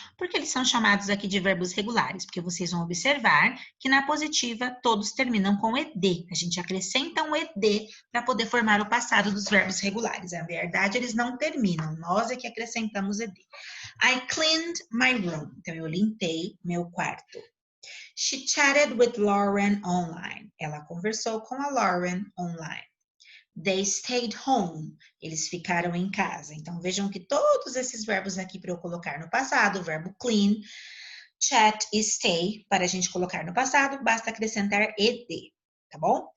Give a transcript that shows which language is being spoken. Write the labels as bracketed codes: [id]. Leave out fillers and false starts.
[pt] Por que eles são chamados aqui de verbos regulares? Porque vocês vão observar que na positiva todos terminam com ed. A gente acrescenta um ed para poder formar o passado dos verbos regulares. Na verdade, eles não terminam. Nós é que acrescentamos ed. [en] I cleaned my room. [pt] Então, eu limpei meu quarto. [en] She chatted with Lauren online. [pt] Ela conversou com a Lauren online. [en] They stayed home. [pt] Eles ficaram em casa. Então, vejam que todos esses verbos aqui para eu colocar no passado, o verbo clean, chat e stay, para a gente colocar no passado, basta acrescentar ed, tá bom?